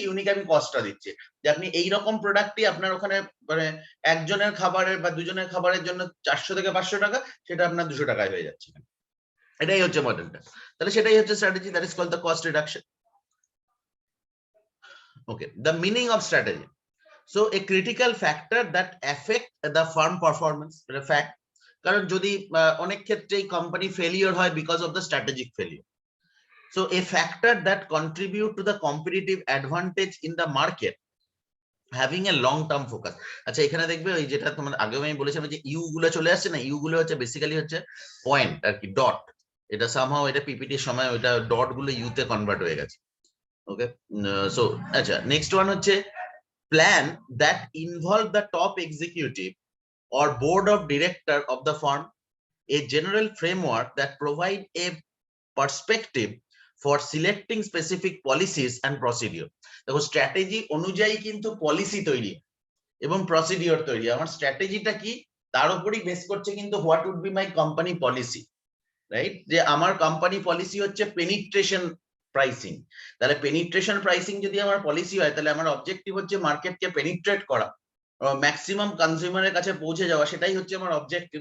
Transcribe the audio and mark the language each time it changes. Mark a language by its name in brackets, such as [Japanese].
[Bangla] Unique আমি কস্টটা দিচ্ছি, যে আপনি এইরকম প্রোডাক্টই আপনার ওখানে মানে একজনের খাবারের বা দুজনের খাবারের জন্য 400 থেকে 500 টাকা, সেটা আপনার 200 টাকায় হয়ে যাচ্ছে। এটাই হচ্ছে মডেলটা। তাহলে সেটাই হচ্ছে strategy, [English] That is called the cost reduction. Okay, the meaning of strategy. So a critical factor that affect the firm performance, a fact, [Bangla] কারণ যদি অনেক ক্ষেত্রেই কোম্পানি ফেলিওর হয় [English] because of the strategic failure. So a factor that contribute to the competitive advantage in the market having a long term focus. [Bangla] আচ্ছা, এখানে দেখবে ওই যেটা তোমার আগে আমি বলেছিলাম যে ইউ গুলো চলে আসছে না, ইউ গুলো হচ্ছে বেসিক্যালি হচ্ছে পয়েন্ট আর কি, ডট। এটা সামহাও এটা পিপিটির সময় ওইটা ডট গুলো ইউতে কনভার্ট হয়ে গেছে। [English] Okay, so আচ্ছা, next one হচ্ছে plan that involve the top executive or board of director of the firm, a general framework that provide a perspective for selecting specific policies and procedure. [Bangla] দেখো strategy অনুযায়ী কিন্তু policy তৈরি এবং procedure তৈরি। আমার স্ট্র্যাটেজিটা কি তার উপরই বেস করছে কিন্তু [English] what would be my company policy, [Bangla] right? যে আমার কোম্পানি পলিসি হচ্ছে পেনিট্রেশন প্রাইসিং। তাহলে পেনিট্রেশন প্রাইসিং যদি আমার পলিসি হয়, তাহলে আমার অবজেক্টিভ হচ্ছে মার্কেটকে পেনিট্রেট করা, ম্যাক্সিমাম কনজিউমারের কাছে পৌঁছে যাওয়া, সেটাই হচ্ছে আমার অবজেক্টিভ।